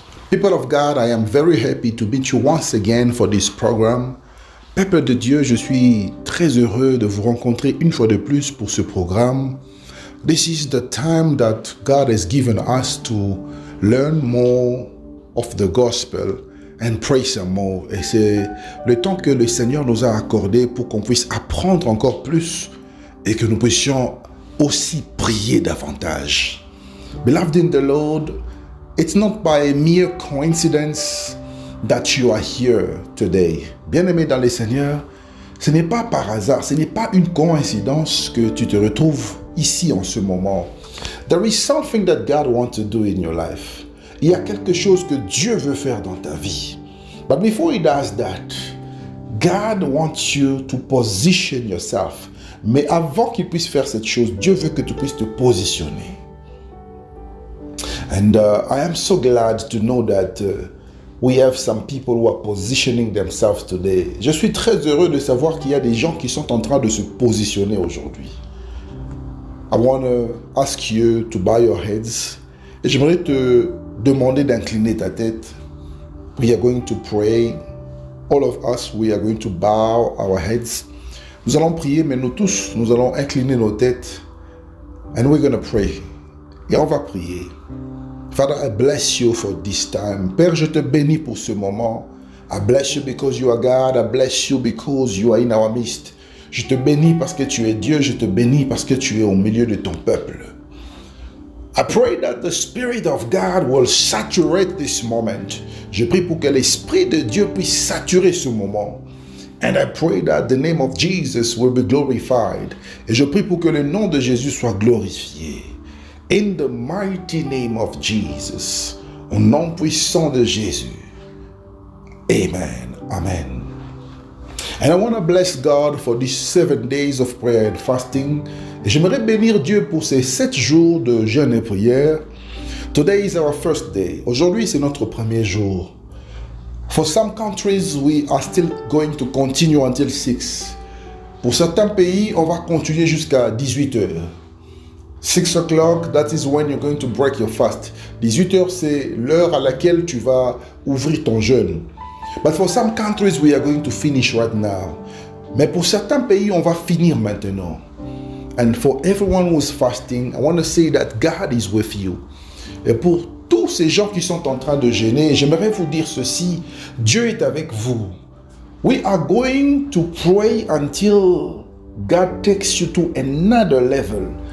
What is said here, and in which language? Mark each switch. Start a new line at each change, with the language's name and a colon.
English: People of God, I am very happy to meet you once again for this program.
French: Peuple de Dieu, je suis très heureux de vous rencontrer une fois de plus pour ce programme.
English: This is the time that God has given us to learn more of the gospel and pray some more.
French: Et c'est le temps que le Seigneur nous a accordé pour qu'on puisse apprendre encore plus et que nous puissions aussi prier davantage.
English: Beloved in the Lord, it's not by mere coincidence that you are here today.
French: Bien-aimé dans le Seigneur, ce n'est pas par hasard, ce n'est pas une coïncidence que tu te retrouves ici en ce moment.
English: There is something that God wants to do in your life.
French: Il y a quelque chose que Dieu veut faire dans ta vie.
English: But before He does that, God wants you to position yourself.
French: Mais avant qu'il puisse faire cette chose, Dieu veut que tu puisses te positionner.
English: And I am so glad to know that we have some people who are positioning themselves today.
French: Je suis très heureux de savoir qu'il y a des gens qui sont en train de se positionner aujourd'hui.
English: I want to ask you to bow your heads.
French: Et j'aimerais te demander d'incliner ta tête.
English: We are going to pray. All of us, we are going to bow our heads.
French: Nous allons prier, mais nous tous, nous allons incliner nos têtes.
English: And we're going to pray.
French: Et on va prier.
English: Father, I bless you for this time.
French: Père, je te bénis pour ce moment.
English: I bless you because you are God. I bless you because you are in our midst.
French: Je te bénis parce que tu es Dieu. Je te bénis parce que tu es au milieu de ton peuple.
English: I pray that the Spirit of God will saturate this moment.
French: Je prie pour que l'Esprit de Dieu puisse saturer ce moment.
English: And I pray that the name of Jesus will be glorified.
French: Et je prie pour que le nom de Jésus soit glorifié.
English: In the mighty name of Jesus,
French: au nom puissant de Jésus. Amen. Amen.
English: And I want to bless God for these 7 days of prayer and fasting.
French: Et j'aimerais bénir Dieu pour ces 7 jours de jeûne et prière.
English: Today is our first day.
French: Aujourd'hui, c'est notre premier jour.
English: For some countries, we are still going to continue until 6.
French: Pour certains pays, on va continuer jusqu'à 18 heures.
English: 6 o'clock, that is when you're going to break your fast.
French: 18 heures, c'est l'heure à laquelle tu vas ouvrir ton jeûne.
English: But for some countries, we are going to finish right now.
French: Mais pour certains pays, on va finir maintenant.
English: And for everyone who's fasting, I want to say that God is with you.
French: Et pour tous ces gens qui sont en train de jeûner, j'aimerais vous dire ceci, Dieu est avec vous.
English: We are going to pray until God takes you to another level.